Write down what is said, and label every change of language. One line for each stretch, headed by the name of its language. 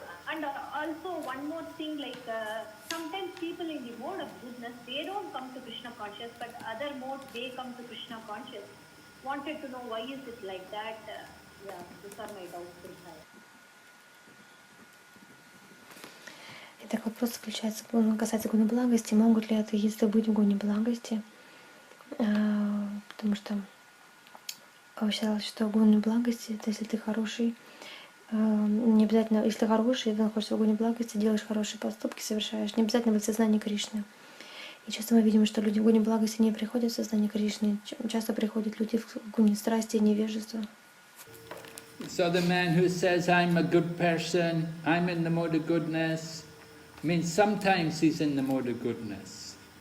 English: And also one more thing, like sometimes people in the mode of goodness, they don't come to Krishna conscious, but other modes they come to Krishna conscious. Wanted to know why is it like that? Yeah, these are my doubts.
Russian: Итак, вопрос касается гуны благости. Могут ли атеисты быть в гуне благости? Потому что считалось, что гуны благости — это если ты хороший, не обязательно, если ты хороший, ты находишься в гуне благости, делаешь хорошие поступки, совершаешь, не обязательно быть в сознании Кришны. И часто мы видим, что люди в гуне благости не приходят в сознание Кришны, часто приходят люди в гуне страсти и невежества.
English: So the man who says, I'm a good person, I'm in the mode of goodness, means sometimes he's in the mode of goodness.